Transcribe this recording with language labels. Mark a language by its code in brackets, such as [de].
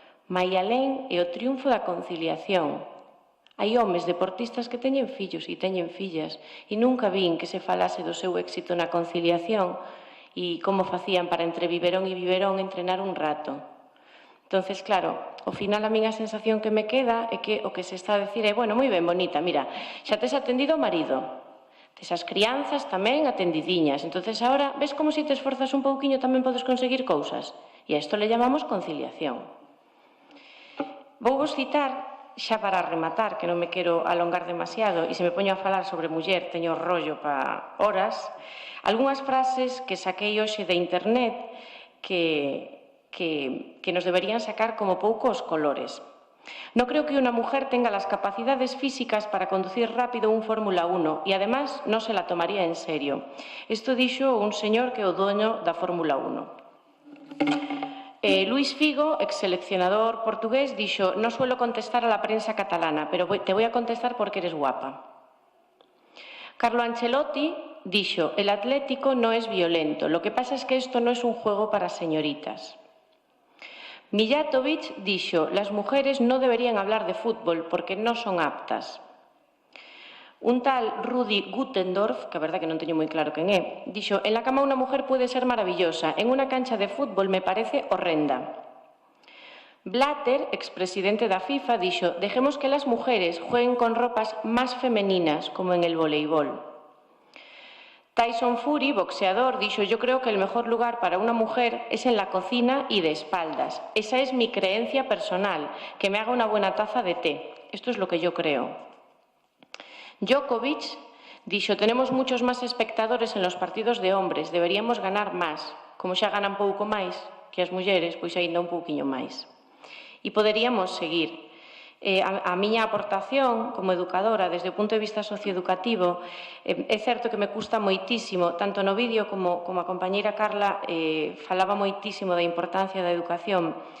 [gl] Maialén e o triunfo da conciliación. Hai homes deportistas que teñen fillos e teñen fillas, e nunca vin que se falase do seu éxito na conciliación e como facían para entre biberón e biberón entrenar un rato. Entonces, claro, ao final a minha sensación que me queda é que o que se está a decir é, bueno, moi ben, bonita, mira, xa tes atendido o marido, tes as crianzas tamén atendidiñas, entonces ahora, ves como se te esforzas un pouquiño tamén podes conseguir cousas? E a isto [es] le llamamos [gl] conciliación. Vou vos citar, xa para rematar, que non me quero alongar demasiado, e se me poño a falar sobre muller, teño rollo para horas, algunhas frases que saquei hoxe de internet que nos deberían sacar como poucos colores. [es] No creo que una mujer tenga las capacidades físicas para conducir rápido un Fórmula 1 y además no se la tomaría en serio. [gl] Isto dixo un señor que é o dono da Fórmula 1. [es] Luis Figo, [gl] ex seleccionador portugués, dixo: [es] no suelo contestar a la prensa catalana, pero te voy a contestar porque eres guapa. Carlo Ancelotti dixo: el Atlético no es violento, lo que pasa es que esto no es un juego para señoritas. Mijatovic dixo: las mujeres no deberían hablar de fútbol porque no son aptas. Un tal Rudi Guttendorf, [gl] que a verdad que non teño moi claro quen é, dixo: [es] en la cama una mujer puede ser maravillosa, en una cancha de fútbol me parece horrenda. Blatter, [gl] expresidente da FIFA, dixo: [es] dejemos que las mujeres jueguen con ropas más femeninas, como en el voleibol. Tyson Fury, boxeador, dijo: yo creo que el mejor lugar para una mujer es en la cocina y de espaldas. Esa es mi creencia personal, que me haga una buena taza de té. Esto es lo que yo creo. Djokovic dijo: tenemos muchos más espectadores en los partidos de hombres, deberíamos ganar más. [gl] Como xa ganan pouco máis que as mulleres, pois aínda un pouquiño máis. E poderíamos seguir. A miña aportación como educadora desde o punto de vista socioeducativo é certo que me custa moitísimo, tanto no vídeo como a compañeira Carla falaba moitísimo da importancia da educación.